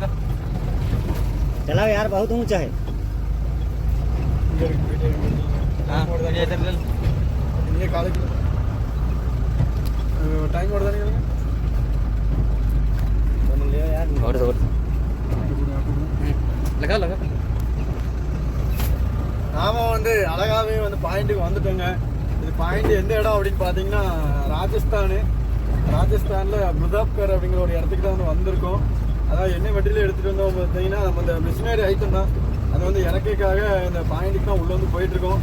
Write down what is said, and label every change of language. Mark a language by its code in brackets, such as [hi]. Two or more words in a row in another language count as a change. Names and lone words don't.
[hi] चलाओ यार, बहुत ऊंचा है. हाँ ये काले टाइम और नहीं ले यार. और लगा लगा. [ta] நாம வந்து அழகாவே வந்து பாயிண்ட்டுக்கு வந்துட்டோங்க. இது பாயிண்ட் எந்த இடம் அப்படின்னு பார்த்தீங்கன்னா ராஜஸ்தானில் முசாப்கர் அப்படிங்கிற ஒரு இடத்துக்கு தான் வந்து வந்திருக்கோம். அதாவது எண்ணெய் வண்டியில் எடுத்துகிட்டு வந்தோம் பார்த்தீங்கன்னா நம்ம இந்த [en] machinery item [ta] தான். அது வந்து இறக்கைக்காக இந்த பாயிண்ட்டுக்கு தான் உள்ளே வந்து போயிட்டுருக்கோம்.